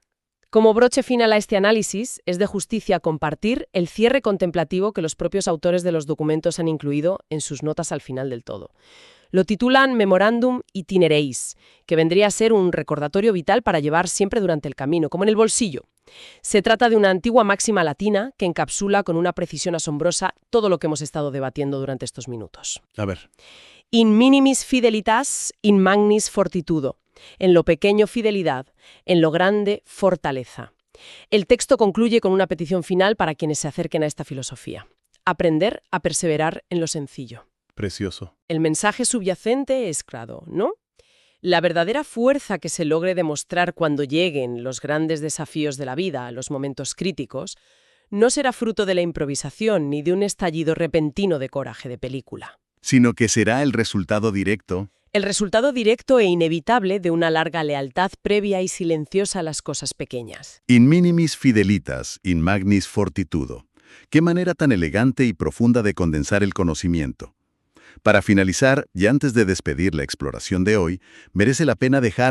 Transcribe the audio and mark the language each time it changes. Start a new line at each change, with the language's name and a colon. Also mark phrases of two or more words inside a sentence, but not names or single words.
Spanish: Como broche final a este análisis, es de justicia compartir el cierre contemplativo que los propios autores de los documentos han incluido en sus notas al final del todo. Lo titulan Memorandum Itinereis, que vendría a ser un recordatorio vital para llevar siempre durante el camino, como en el bolsillo. Se trata de una antigua máxima latina que encapsula con una precisión asombrosa todo lo que hemos estado debatiendo durante estos minutos. A ver.
Latin: In minimis fidelitas, in magnis fortitudo.
Spanish: En lo pequeño fidelidad, en lo grande fortaleza. El texto concluye con una petición final para quienes se acerquen a esta filosofía. Aprender a perseverar en lo sencillo. Precioso. El mensaje subyacente es claro, ¿no? La verdadera fuerza que se logre demostrar cuando lleguen los grandes desafíos de la vida, los momentos críticos, no será fruto de la improvisación ni de un estallido repentino de coraje de película. Sino que será el resultado directo. El resultado directo e inevitable de una larga lealtad previa y silenciosa a las cosas pequeñas.
Latin: In minimis fidelitas, in magnis fortitudo.
Spanish: Qué manera tan elegante y profunda de condensar el conocimiento. Para finalizar, y antes de despedir la exploración de hoy, merece la pena dejar